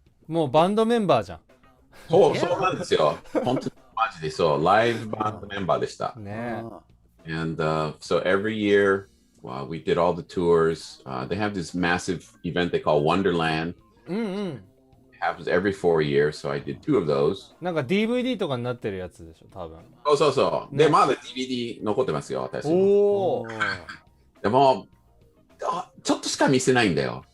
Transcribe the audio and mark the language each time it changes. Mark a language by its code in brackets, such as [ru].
[ja] もうバンドメンバーじゃそうなんですよ。本当にマジでそう、ライブバンドメンバーでした。ん。ね [en] And so every year, we did all the tours. They have this massive event they call Wonderland. [ja] うんうん。 [en] It happens every 4 years, so I did 2 of those. [ja] なんか DVD とかになってるやつでしょ、多分。そう。で、まだ DVD 残ってますよ、私。おお。でも、ちょっとしか見せないんだよ。